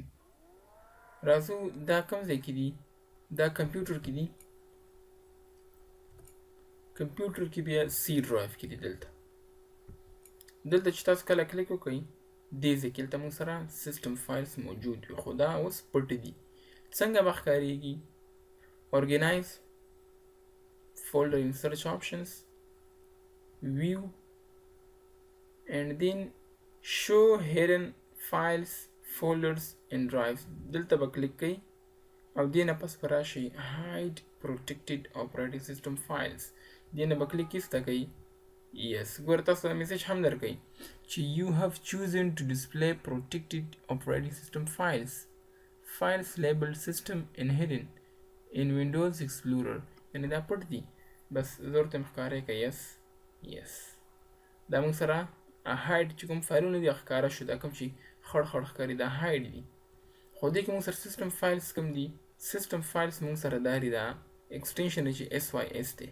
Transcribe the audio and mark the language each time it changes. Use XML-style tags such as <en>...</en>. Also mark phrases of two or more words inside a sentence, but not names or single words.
<ps>راځو دا کوم ځای کې دي؟ دا کمپیوټر کې دي. کمپیوټر کې بیا سی ډرایو کې دي. دلته چې تاسو کله کلیک وکړئ دې ځای کې دلته موږ سره</ps> <en>system files</en> <ps>موجود وي، خو دا اوس پټ دي. څنګه به ښکارېږي؟</ps> <en>organize, folder in search options, view, and then show hidden files, folders and drives.</en> <ps>دلته به کلیک کړئ او دې نه پس به راشئ</ps> <en>hide protected operating system files.</en> <ps>دې نه به کلیک ایسته کړئ. yes ګوره تاسو ته میسج هم درکوي چې</ps> <en>you have chosen to display protected operating system files labeled system and hidden in Windows Explorer.</en> <ps>یعنی دا پټ دي، بس زه ورته ښکاره کړئ yes. دا موږ سره هایډ چې کوم فایلونه دي ښکاره شو، دا کوم چې خړ خړ ښکاري دا هایډ دي. خو دې کې موږ سره</ps> <en>system files</en> <ps>کوم دي؟</ps> <en>system files</en> <ps>موږ سره دا دي، دا ایکسټینشن دی چې SYS دی.</ps>